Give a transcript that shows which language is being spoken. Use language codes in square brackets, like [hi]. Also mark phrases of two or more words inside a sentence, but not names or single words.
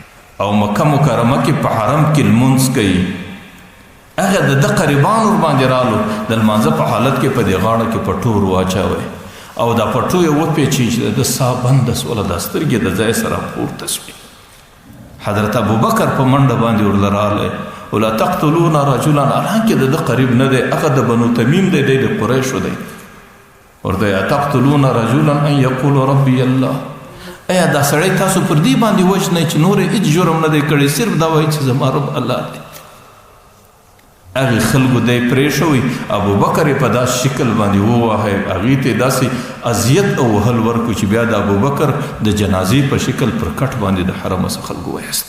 [ps] او مکه مکرمه کې په حرم کې لمونځ کوي. هغه د ده قریبان ور باندې رالو، د لمانځه په حالت کې په دې غاړه کې پټو ور واچوئ او دا پټو یې وپیچي چې د ده ساه بنده سوله، دا سترګې د ځای سره پورته سوې. حضرت ابوبکر په منډه باندې ورله راغلی، [ar] ولا تقتلون رجلا، [ps] حالانکه د ده قریب نه دی، هغه د بنو تمیم دی، دی د قریشو دی. [ar] ورته تقتلون رجلا ان یقول ربی الله، [ps] ایا دا سړی تاسو پر دې باندې وژنئ چې نور هیڅ جرم نه دی کړی، صرف دا وایي چې زما رب الله دی. هغې خلکو دی پرېښوی، ابوبکر یې په داسې شکل باندې وواهی، هغې ته یې داسې اذیت او وهل ورکړو چې بیا د ابوبکر د جنازې په شکل پر کټ باندې د حرم څخه خلکو وایست.